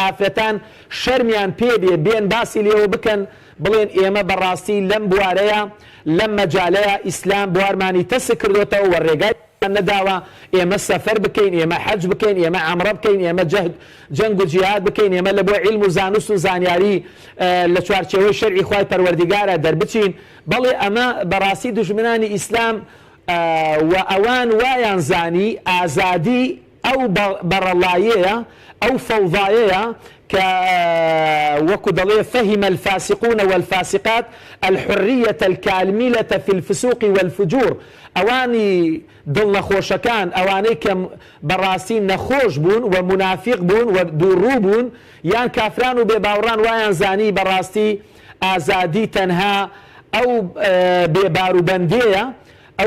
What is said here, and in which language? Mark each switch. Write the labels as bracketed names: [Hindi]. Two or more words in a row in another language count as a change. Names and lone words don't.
[Central Kurdish] ئافرەتان شەرمیان پێبێ بێن باسی لێەوە بکەن بڵێن ئێمە بەڕاستی لەم بوارەیە لەم مەجالەیە ئیسلام بوارمانی تەسک کردوێتەوە و ڕێگای نەداوە ئێمە سەفەر بکەین ئێمە حەج بکەین ئێمە عەمرە بکەین ئێمە جەنگ و جیهاد بکەین ئێمە لە بۆ علم و زانست و زانیاری لە چوارچێوەی شەرعی خوای پەروەردیگارە دەربچین بەڵێ ئەمە بەڕاستی دوژمنانی ئیسلام و ئەوان وایان زانی ئازادی ئەو بەڕەڵایەیە ئەو فەوضایەیە کە وەکو دەڵێ [Arabic] فهم الفاسقون والفاسقات الحرية الكاملة في الفسوق والفجور [Central Kurdish] ئەوانی دڵ نەخۆشەکان ئەوانەی کە بەڕاستی نەخۆش بوون و منافق بوون و دووڕوو بوون یان کافران و بێباوڕان وایان زانی بەڕاستی ئازادی تەنها ئەو بێباروبەندەیە ئەو